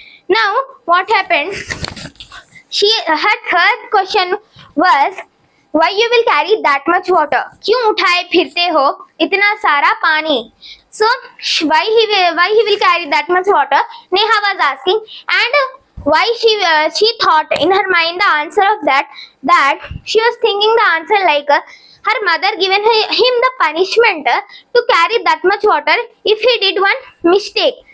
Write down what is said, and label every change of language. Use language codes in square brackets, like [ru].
[en] Now what happened? Her third question was why you will carry that much water. [hi] क्यों उठाए फिरते हो इतना सारा पानी. [en] So why he will carry that much water, Neha was asking, and why she thought in her mind the answer of that she was thinking the answer like her mother given him the punishment to carry that much water if he did one mistake.